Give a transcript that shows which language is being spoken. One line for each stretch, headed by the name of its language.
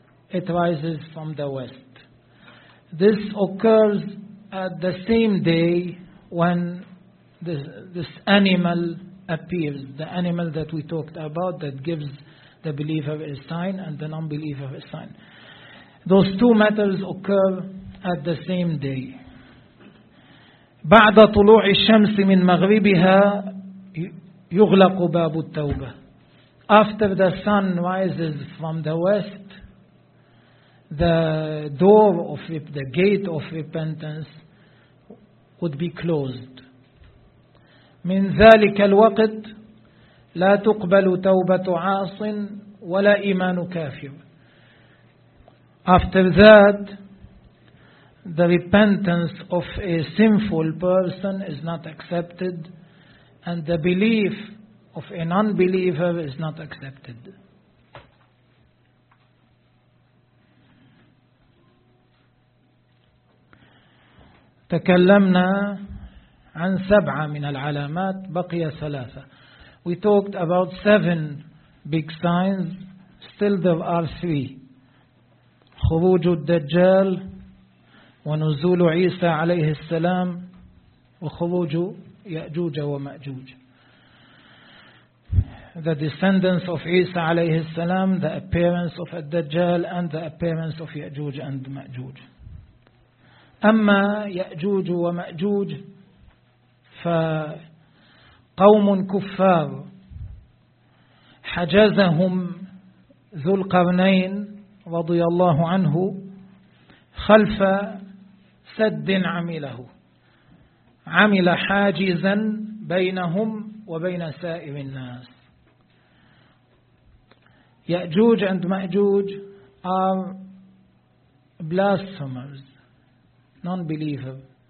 English: It rises from the west. This occurs at the same day when this animal appears, the animal that we talked about that gives the believer a sign and the non-believer a sign. Those two matters occur at the same day.
Arabic: بعد طلوع الشمس من مغربها يغلق باب التوبة.
English: After the sun rises from the west, the door of the gate of repentance would be closed.
Arabic: من ذلك الوقت لا تقبل توبة عاص ولا إيمان كافر.
English: After that, the repentance of a sinful person is not accepted, and the belief of an unbeliever is not accepted.
Arabic: تكلمنا عن سبعة من العلامات, بقي ثلاثة.
English: We talked about seven big signs, still there are three.
Arabic: خروج الدجال ونزول عيسى عليه السلام وخروج يأجوج ومأجوج.
English: The descendants of عيسى
Arabic: عليه السلام,
English: the appearance of الدجال, and the appearance of يأجوج and مأجوج.
Arabic: أما يأجوج ومأجوج فقوم كفار حجزهم ذو القرنين رضي الله عنه خلف سد عمله. عمل حاجزا بينهم وبين سائر الناس.
English: يأجوج and مأجوج are blasphemers, non-believers.